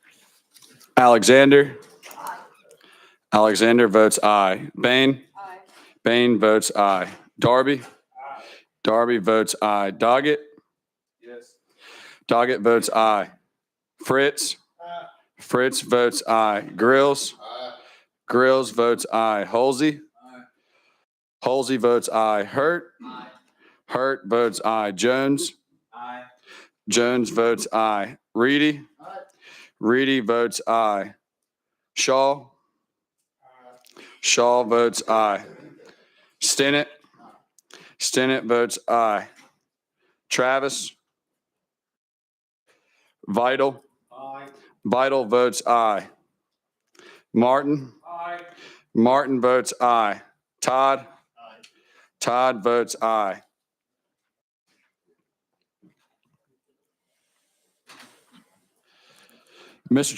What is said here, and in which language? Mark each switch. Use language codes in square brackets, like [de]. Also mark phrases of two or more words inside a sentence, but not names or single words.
[en] Alexander. Alexander votes aye. Bain. Bain votes aye. Darby? Darby votes aye. Doggett? Yes. Doggett votes aye. Fritz? Fritz votes aye. Grills? Grills votes aye. Halsey? Halsey votes aye. Hurt? Hurt votes aye. Jones? Aye. Jones votes aye. Reedy? Reedy votes aye. Shaw? Shaw votes aye. Stinnett? Stinnett votes aye. Travis? Vital? Vital votes aye. Martin? Martin votes aye. Todd? Todd votes aye. Mr.